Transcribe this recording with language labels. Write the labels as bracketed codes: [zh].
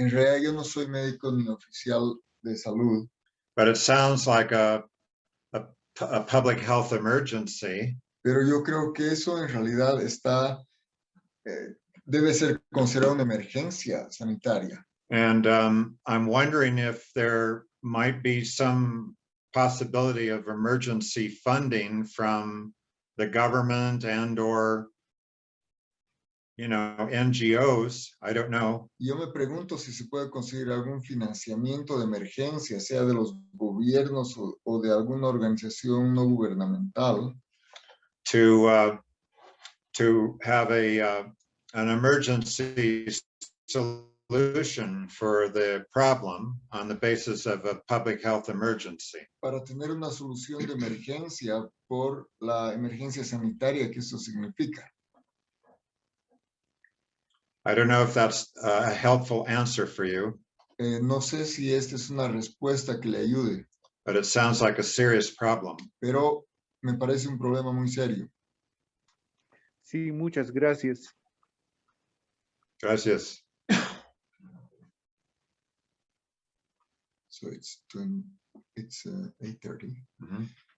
[es] En realidad yo no soy médico ni oficial de salud, [en] but it sounds like a public health emergency. [es] pero yo creo que eso en realidad debe ser considerado una emergencia sanitaria. [en] And I'm wondering if there might be some possibility of emergency funding from the government and or NGOs. I don't know. [es] Yo me pregunto si se puede conseguir algún financiamiento de emergencia, sea de los gobiernos o de alguna organización no gubernamental, [en] to have an emergency solution for the problem on the basis of a public health emergency. [es] para tener una solución de emergencia por la emergencia sanitaria que eso significa. [en] I don't know if that's a helpful answer for you, [es] No sé si esta es una respuesta que le ayude, [en] but it sounds like a serious problem. [es] pero me parece un problema muy serio. Sí, muchas gracias. Gracias. [en] So it's 8:30. Mhm.